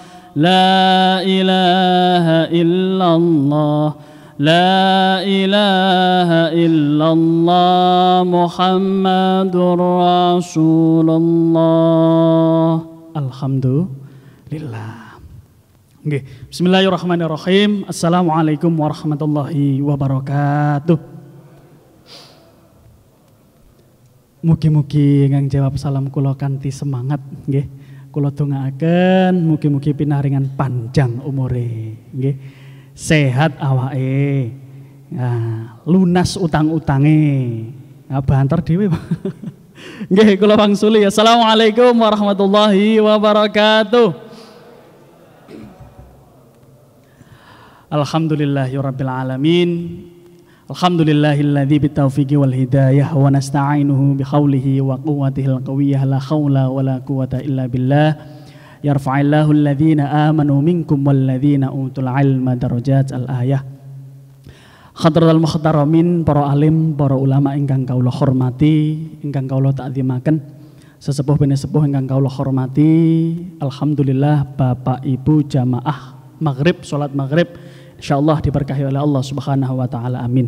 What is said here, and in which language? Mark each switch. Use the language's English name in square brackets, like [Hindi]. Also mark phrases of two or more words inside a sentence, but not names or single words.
[Arabic] لا إله إلا الله لا إله إلا الله محمد رسول الله. الحمد لله. Okay. بسم الله الرحمن الرحيم. السلام عليكم ورحمة الله وبركاته. [Javanese] Mugi-mugi ngang jawab salam kula kanthi semangat nggih. Kula dongaaken mugi-mugi pinaringan panjang umure nggih. Sehat awake. Nah, lunas utang-utange. Nah, banter dhewe. Nggih, kula wangsuli. [Arabic] السلام عليكم ورحمة الله وبركاته. الحمد لله رب العالمين. الحمد لله الذي بتوفيقه والهداية ونستعينه بحوله وقوته القوية لا حول ولا قوة إلا بالله. يرفع الله الذين آمنوا منكم والذين أوتوا العلم درجات. الآية. حضرات المحترمين, [Javanese] para alim, para ulama ingkang kawula hormati, ingkang kawula ta'zimaken, sesepuh penesepuh ingkang kawula hormati. [Indonesian] Alhamdulillah Bapak Ibu jamaah maghrib, salat maghrib insyaallah diberkahi oleh Allah [Arabic] سبحانه وتعالى. [Indonesian] Amin.